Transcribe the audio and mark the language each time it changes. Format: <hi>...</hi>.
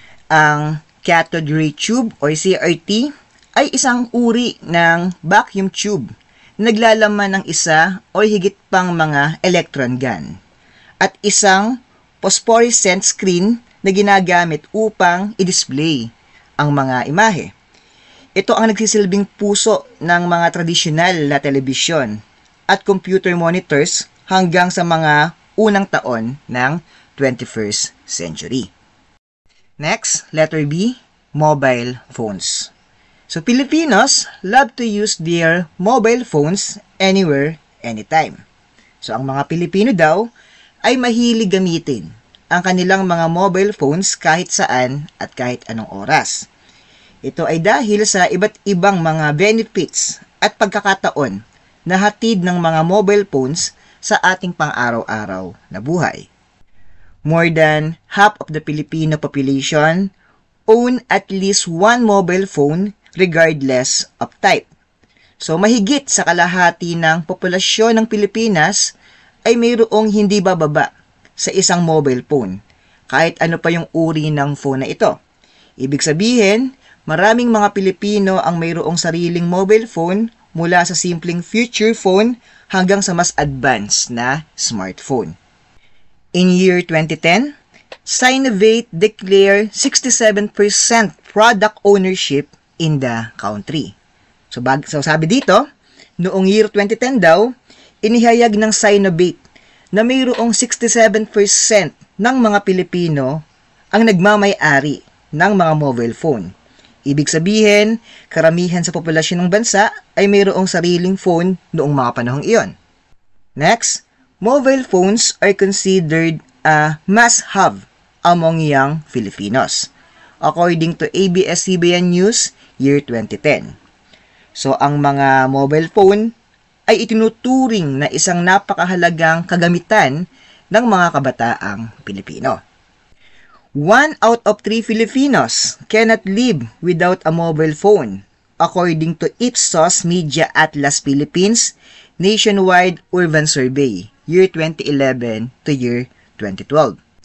<tl>Ang cathode ray tube o CRT ay isang uri ng vacuum tube na naglalaman ng isa o higit pang mga electron gun at isang phosphorescent screen na ginagamit upang i-display ang mga imahe. Ito ang nagsisilbing puso ng mga tradisyonal na telebisyon at computer monitors hanggang sa mga unang taon ng 21st century.</tl> <en>Next, letter B, mobile phones. So, Filipinos love to use their mobile phones anywhere, anytime.</en> <tl>So, ang mga Pilipino daw ay mahilig gamitin ang kanilang mga mobile phones kahit saan at kahit anong oras. Ito ay dahil sa iba't ibang mga benefits at pagkakataon na hatid ng mga mobile phones sa ating pang-araw-araw na buhay.</tl> <en>More than half of the Filipino population own at least one mobile phone regardless of type.</en> <tl>So, mahigit sa kalahati ng populasyon ng Pilipinas ay mayroong hindi bababa sa isang mobile phone, kahit ano pa yung uri ng phone na ito. Ibig sabihin, maraming mga Pilipino ang mayroong sariling mobile phone mula sa simpleng feature phone hanggang sa mas advanced na smartphone.</tl> <en>In year 2010, Sinovate declared 67% product ownership in the country.</en> <tl>So sabi dito, noong year 2010 daw, inihayag ng Sinovate na mayroong 67% ng mga Pilipino ang nagmamay-ari ng mga mobile phone. Ibig sabihin, karamihan sa populasyon ng bansa ay mayroong sariling phone noong mga panahong iyon.</tl> <en>Next, mobile phones are considered a must-have among young Filipinos, according to ABS-CBN News, year 2010.</en> <tl>So, ang mga mobile phone ay itinuturing na isang napakahalagang kagamitan ng mga kabataang Pilipino.</tl> <en>1 out of 3 Filipinos cannot live without a mobile phone, according to Ipsos Media Atlas Philippines Nationwide Urban Survey, year 2011 to year 2012.</en>